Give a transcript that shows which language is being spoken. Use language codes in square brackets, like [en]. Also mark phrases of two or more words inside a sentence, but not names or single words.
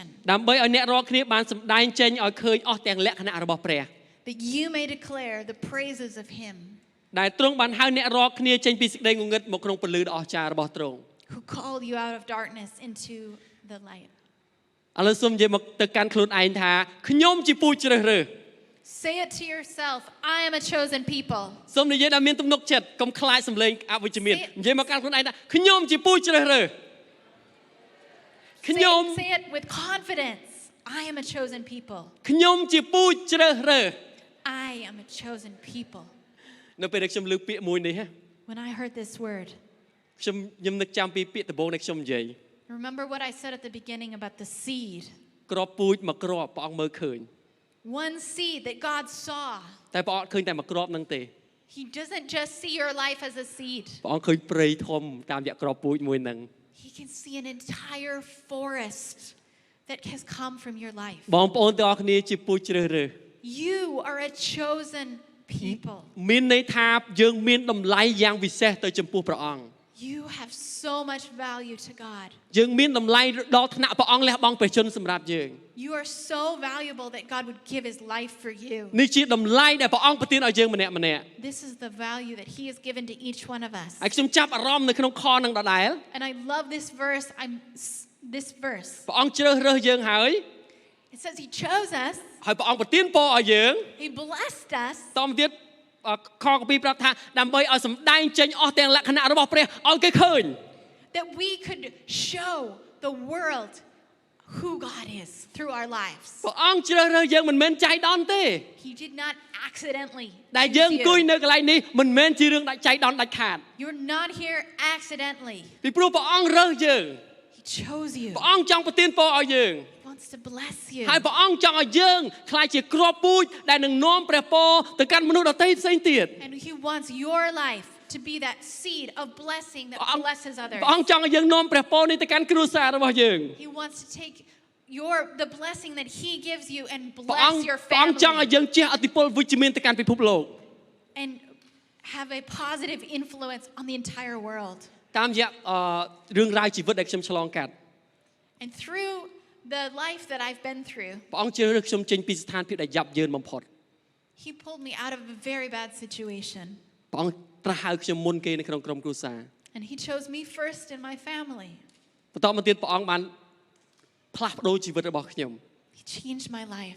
[km] ដើម្បីឲ្យអ្នករាល់គ្នាបានសម្ដែងចេញឲ្យឃើញអស់ទាំងលក្ខណៈរបស់ព្រះ [en] that you may declare the praises of him [km] ដែលទ្រង់បានហៅអ្នករាល់គ្នាចេញពីសេចក្តីងងឹតមកក្នុងពន្លឺដ៏អស្ចារ្យរបស់ទ្រង់ [en] who called you out of darkness into the light. [km] ឥឡូវសូមនិយាយមកទៅកាន់ខ្លួនឯងថាខ្ញុំជាពូជជ្រើសរើស [en] Say it to yourself, I am a chosen people. [km] សូមនិយាយដែលមានទំនុកចិត្តកុំខ្លាចសម្លេងអវិជ្ជមាន [en] Say it. [km] និយាយមកកាន់ខ្លួនឯងថាខ្ញុំជាពូជជ្រើសរើស ខ្ញុំ [en] Say it with confidence. I am a chosen people. [km] ខ្ញុំជាពូជជ្រើសរើស [en] I am a chosen people. [km] នៅពេលដែលខ្ញុំលើកពាក្យមួយនេះ [en] When I heard this word, [km] ខ្ញុំនឹកចាំពីពាក្យដំបូងដែលខ្ញុំនិយាយ [en] remember what I said at the beginning about the seed. [km] ក្របពូជមួយក្របព្រះអង្គមើលឃើញ [en] One seed that God saw. [km] តែព្រះអង្គឃើញតែមួយក្របហ្នឹងទេ [en] He doesn't just see your life as a seed. [km] ព្រះអង្គឃើញព្រៃធំតាមរយៈក្របពូជមួយហ្នឹង [en] He can see an entire forest that has come from your life. [km] បងប្អូនទាំងអស់គ្នាជាពូជជ្រើសរើស [en] You are a chosen people. [km] មានន័យថាយើងមានតម្លៃយ៉ាងវិសេសទៅចំពោះព្រះអង្គ [en] You have so much value to God. [km] យើងមានតម្លៃដល់ថ្នាក់ព្រះអង្គលះបង់ព្រះជន្មសម្រាប់យើង [en] You are so valuable that God would give his life for you. [km] នេះជាតម្លៃដែលព្រះអង្គប្រទានឲ្យយើងម្នាក់ៗ [en] This is the value that he has given to each one of us. [km] ហើយខ្ញុំចាប់អារម្មណ៍នៅក្នុងខហ្នឹងដដែល [en] And I love this verse. This verse. [km] ព្រះអង្គជ្រើសរើសយើងហើយ [en] It says he chose us. [km] ហើយព្រះអង្គប្រទានពរឲ្យយើង [en] He blessed us [km] តមកទៀតខកពីប្រាប់ថាដើម្បីឲ្យសម្ដែងចេញអស់ទាំងលក្ខណៈរបស់ព្រះឲ្យគេឃើញ [en] that we could show the world who God is through our lives. [km] ព្រះអង្គជ្រើសរើសយើងមិនមែនចៃដន្យទេ [en] He did not accidentally [km] ដែល [en] choose [km] យើងអង្គុយ [en] you. [km] នៅកន្លែងនេះមិនមែនជារឿងដាច់ចៃដន្យដាច់ខាត [en] You're not here accidentally. [km] ពីព្រោះព្រះអង្គរើសយើង [en] He chose you. [km] ព្រះអង្គចង់ប្រទានពរឲ្យយើង [en] He wants to bless you. [km] ហើយព្រះអង្គចង់ឲ្យយើងខ្លាចជាគ្រាប់ពូជដែលនឹងនាំព្រះពរទៅកាន់មនុស្សដទៃផ្សេងទៀត [en] And he wants your life to be that seed of blessing that blesses others. [km] ព្រះអង្គចង់ឲ្យយើងនាំព្រះពរនេះទៅកាន់គ្រួសាររបស់យើង [en] He wants to take the blessing that he gives you and [km] ព្រះអង្គ [en] bless your [km] ព្រះអង្គចង់ឲ្យ [en] family [km] យើងជះឥទ្ធិពលវិជ្ជមានទៅកាន់ពិភពលោក [en] and have a positive influence on the entire world. [km] តាមរយៈរឿងរ៉ាវជីវិតដែលខ្ញុំឆ្លងកាត់ [en] And through the life that I've been through, [km] ព្រះអង្គជ្រើសរើសខ្ញុំចេញពីស្ថានភាពដែលយ៉ាប់យ៉ឺនបំផុត [en] he pulled me out of a very bad situation. [km] ព្រះអង្គត្រាស់ហៅខ្ញុំមុនគេនៅក្នុងក្រុមគ្រួសារ [en] And he chose me first in my family. [km] បន្តមកទៀតព្រះអង្គបានផ្លាស់ប្ដូរជីវិតរបស់ខ្ញុំ [en] He changed my life.